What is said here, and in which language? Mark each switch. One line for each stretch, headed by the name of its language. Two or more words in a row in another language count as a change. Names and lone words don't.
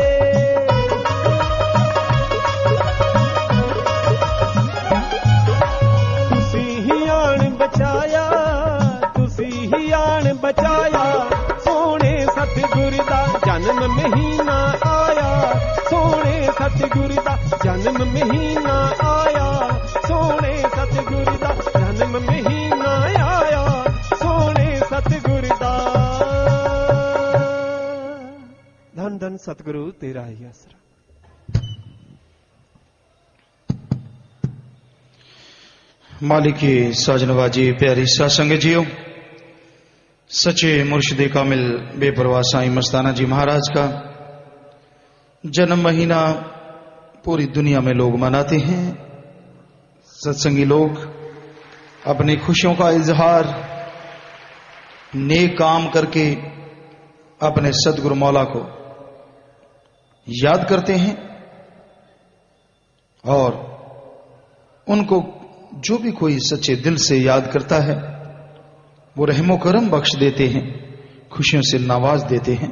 Punjabi: ਤੁਸੀਂ ਹੀ ਆਣ ਬਚਾਇਆ, ਤੁਸੀਂ ਹੀ ਆਣ ਬਚਾਇਆ, ਸੋਹਣੇ ਸਤਿਗੁਰ ਦਾ ਜਨਮ ਮਹੀਨਾ ਆਇਆ, ਸੋਹਣੇ ਸਤਿਗੁਰ ਦਾ ਜਨਮ ਮਹੀਨਾ ਆਇਆ, ਸੋਹਣੇ ਸਤਿਗੁਰ ਦਾ ਜਨਮ ਮਹੀਨਾ ਆਇਆ, ਸੋਹਣੇ ਸਤਿਗੁਰ ਦਾ। ਧੰਨ ਧੰਨ ਸਤਿਗੁਰੂ ਤੇਰਾ ਹੀ ਆਸਰਾ।
Hindi: मालिक की साजनवाजी प्यारी सासंग जियो, सच्चे मुर्शिद कामिल बेपरवाह साईं मस्ताना जी महाराज का जन्म महीना पूरी दुनिया में लोग मनाते हैं। सत्संगी लोग अपनी खुशियों का इजहार नेक काम करके अपने सदगुरु मौला को याद करते हैं और उनको जो भी कोई सच्चे दिल से याद करता है वो रहमो करम बख्श देते हैं, खुशियों से नवाज देते हैं।